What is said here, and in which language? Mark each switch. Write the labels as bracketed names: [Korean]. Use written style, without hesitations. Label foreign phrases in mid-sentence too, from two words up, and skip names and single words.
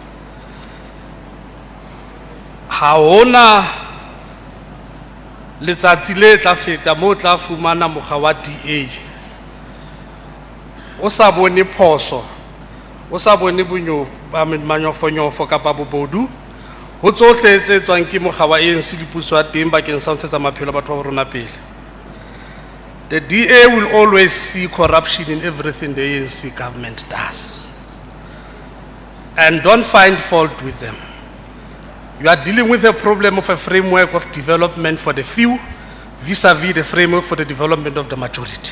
[Southern Sotho] Ha hona letsatsi le tla feta moo tla fumana mokga wa DA o sa bone phoso, o sa bone manyofonyofo kapa bobodu ho tsohle tse tswang ke mokga wa ANC dipuso a teng bakeng sa ho ntshetsa maphelo a batho ba rona pele. [English] The DA will always see corruption in everything the ANC government does. And don't find fault with them. You are dealing with a problem of a framework of development for the few vis-à-vis the framework for the development of the majority.